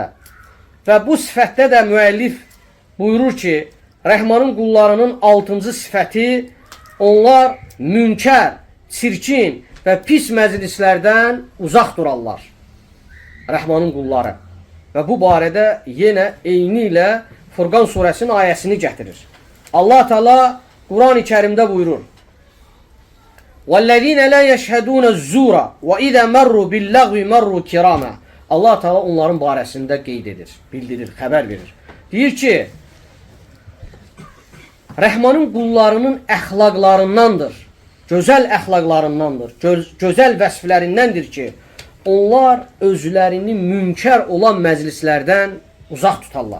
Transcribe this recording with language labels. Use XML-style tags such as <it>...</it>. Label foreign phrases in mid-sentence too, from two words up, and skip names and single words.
<az>Və bu sifətdə də müəllif buyurur ki, Rəhmanın qullarının 6-cı sifəti, onlar münkər, çirkin və pis məclislərdən uzaq durarlar. Rəhmanın qulları. Və bu barədə yenə eyni ilə Furqan surəsinin ayəsini gətirir. Allah Teala Quran-ı Kərimdə buyurur.</az> <ar>وَالَّذِينَ لَا يَشْهَدُونَ الزُّورَ وَإِذَا مَرُّوا بِاللَّغْوِ مَرُّوا كِرَامًا.</ar> <az>Allah Teala onların barəsində qeyd edir, bildirir, xəbər verir. Deyir ki, Rəhmanın qullarının əxlaqlarındandır, gözəl əxlaqlarındandır, gözəl vəsflərindəndir ki, onlar özlərini münkər olan məclislərdən uzaq tutarlar.</az>